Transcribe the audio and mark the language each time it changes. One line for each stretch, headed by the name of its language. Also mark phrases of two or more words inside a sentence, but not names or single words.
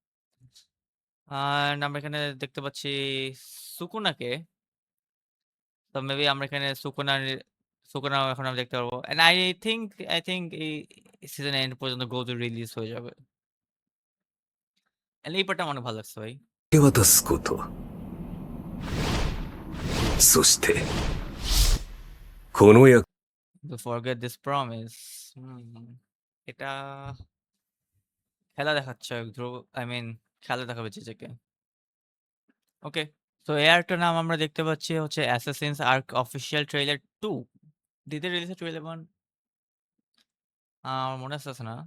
Bangla: আমরা এখানে দেখতে পাচ্ছি সুকুনাকে। তো মেবি আমরা এখানে সুকুনা এখন আমরা দেখতে পারবো।
English: And I think
Bangla: এই
English: season end
Bangla: পর্যন্ত গোজো রিলিজ হয়ে যাবে। এন্ড এই পার্টটা আমার অনেক ভালো লাগছে ভাই।
Japanese: 明け渡すこと。そして、この役、
English: To forget this promise.
Bangla: এটা খেলা দেখাচ্ছে ধ্রুব,
English: I mean
Bangla: খেলা দেখাবে জিজেকে। ওকে, তো এই আর্কটার নাম আমরা দেখতে পাচ্ছি হচ্ছে অ্যাসাসিনস আর্ক
English: official trailer
Bangla: 2। দিতে
English: release trailer
Bangla: 1 আমার মনে আসতেছে না।